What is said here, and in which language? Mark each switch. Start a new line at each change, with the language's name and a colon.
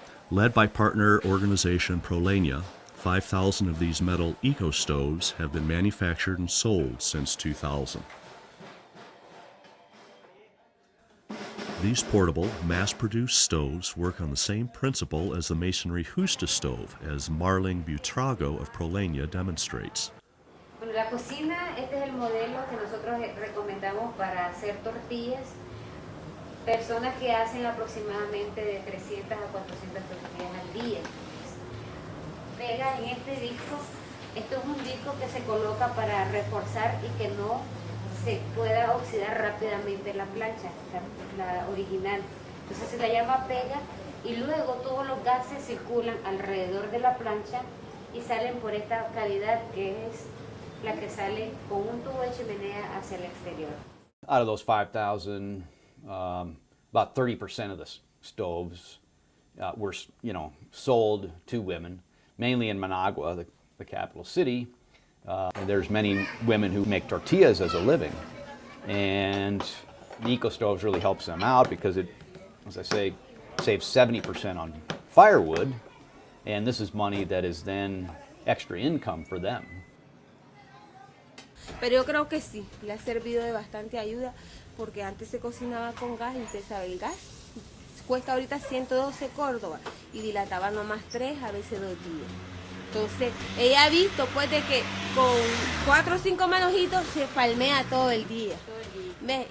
English: Led by partner organization Proleña, 5,000 of these metal eco-stoves have been manufactured and sold since 2000. These portable, mass-produced stoves work on the same principle as the masonry Justo stove, as Marling Butrago of Proleña demonstrates.
Spanish: Bueno, la cocina, este es el modelo que nosotros recomendamos para hacer tortillas. Personas que hacen aproximadamente de 300 a 400 tortillas al día. Pega en este disco. Esto es un disco que se coloca para reforzar y que no se pueda oxidar rápidamente la plancha, la original. Entonces se la llama pega, y luego todos los gases circulan alrededor de la plancha y salen por esta cavidad que es la que sale con un tubo de chimenea hacia el exterior.
English: Out of those 5,000, about 30% of the stoves were, sold to women, mainly in Managua, the capital city. And there's many women who make tortillas as a living, and the eco-stoves really helps them out because it, as I say, saves 70% on firewood, and this is money that is then extra income for them.
Spanish: Pero yo creo que sí, le ha servido de bastante ayuda porque antes se cocinaba con gas y usted sabe, el gas cuesta ahorita 112 Córdoba y dilataba nomás 3, a veces 2 días. Entonces, ella ha visto pues de que con 4 o 5 manojitos se palmea todo el día. ¿Ves?